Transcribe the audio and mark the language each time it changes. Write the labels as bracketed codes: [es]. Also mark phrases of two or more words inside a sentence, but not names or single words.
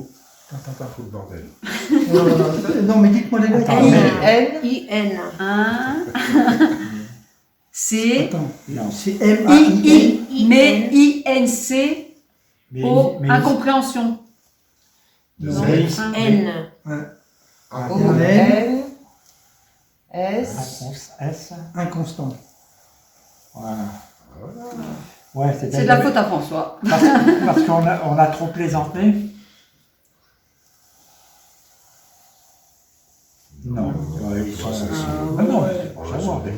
[fr] attends. Tout le bordel. Non, mais dites-moi les lettres. Attends, N. N. I-N. 1. C. Attends, Non. c'est M-A-I-N. Mais I-N-C. Mais, O. mais- Incompréhension. Deux Non. S. N. A. O. N. N. S. S. Inconstant. Voilà. Voilà. Ouais, C'est de la faute à François. Parce qu'on a trop plaisanté. Non. Ouais, ils sont- Ça, c'est- Ah non, mais c'est pour Ouais, savoir. c'est-